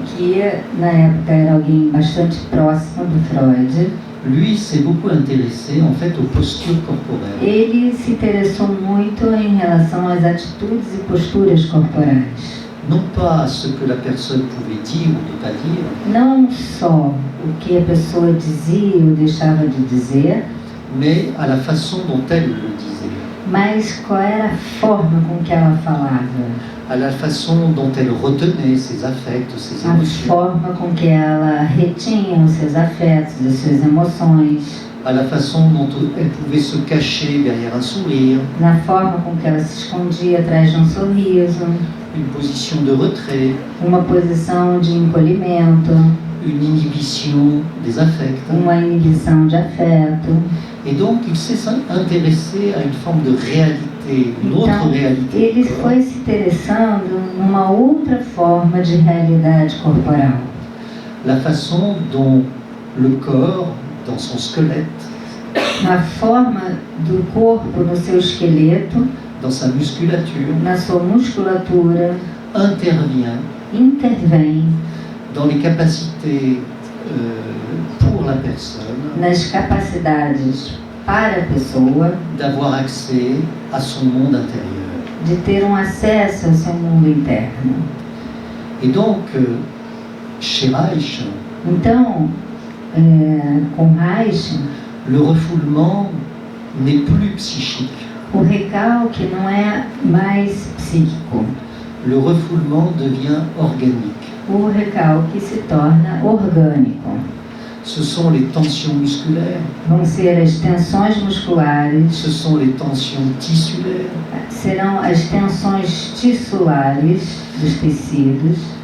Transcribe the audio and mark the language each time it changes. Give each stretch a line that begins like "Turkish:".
Portuguese: que na época era alguém bastante próximo do Freud,
French: lui s'est beaucoup intéressé en fait aux postures corporelles.
Portuguese: Ele se interessou muito em relação às atitudes e posturas corporais.
French: Non pas ce que la personne pouvait dire ou ne pas dire,
Portuguese: não só o que a pessoa dizia ou deixava de dizer,
French: mais à la façon dont elle le disait.
Portuguese: Mas qual era a forma com que ela falava?
French: À la façon dont elle retenait ses affects, ses émotions.
Portuguese: A forma com que ela retinha os seus afetos, as suas emoções.
French: À la façon dont elle pouvait se cacher derrière un sourire.
Portuguese: Na forma com que ela se escondia atrás de sorriso.
French: Une position de retrait.
Portuguese: Uma posição de encolhimento.
French: Une inhibition des affects.
Portuguese: Uma inibição de afeto.
French: Et donc il s'est intéressé à une forme de réalité, une autre réalité.
Portuguese: Ele foi se interessando numa outra forma de realidade corporal.
French: La façon dont le corps dans son squelette,
Portuguese: na forma do corpo, no seu esqueleto,
French: dans sa musculature,
Portuguese: na sua musculatura,
French: intervient
Portuguese: intervém
French: dans les capacités pour la personne
Portuguese: nas capacidades para a pessoa
French: d'avoir accès à son monde intérieur.
Portuguese: de ter acesso ao seu mundo interno.
French: Et donc, chez Reich,
Portuguese: Então, com Reich,
French: le refoulement n'est plus psychique.
Portuguese: o recalque não é mais psíquico.
French: Le refoulement devient organique.
Portuguese: O recalque se torna orgânico.
French: Ce sont les tensions musculaires,
Portuguese: Vão ser as tensões musculares,
French: ce sont les tensions tissulaires,
Portuguese: serão as tensões tissulares dos tecidos,